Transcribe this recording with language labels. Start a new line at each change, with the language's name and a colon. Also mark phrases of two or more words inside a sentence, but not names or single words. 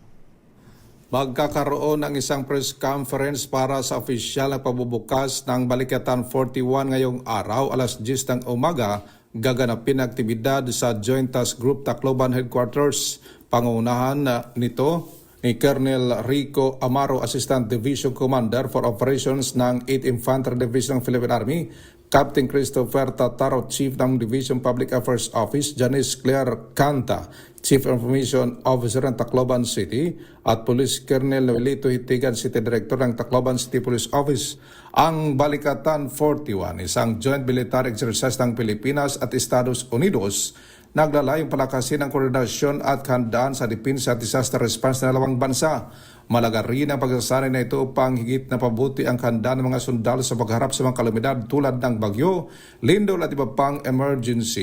Filipino: Magkakaroon ng isang press conference para sa opisyal na pagbubukas ng Balikatan 41 ngayong araw, alas 10 ng umaga, gaganapin ang aktibidad sa Joint Task Group Tacloban Headquarters. Pangunahan nito ni Colonel Rico Amaro, Assistant Division Commander for Operations ng 8th Infantry Division ng Philippine Army, Captain Christopher Tataro, Chief ng Division Public Affairs Office, Janice Claire Canta, Chief Information Officer ng Tacloban City, at Police Colonel Noelito Hitigan, City Director ng Tacloban City Police Office. Ang Balikatan 41, isang
English: joint military exercise
Filipino: ng Pilipinas at Estados Unidos, naglalayong palakasin ang koordinasyon at handaan sa depensa at
English: disaster response
Filipino: ng dalawang bansa. Malaga rin ang pagsasanay na ito upang higit na pabuti ang handa ng mga sundalo sa pagharap sa mga kalamidad tulad ng bagyo, lindol at iba pang emergency.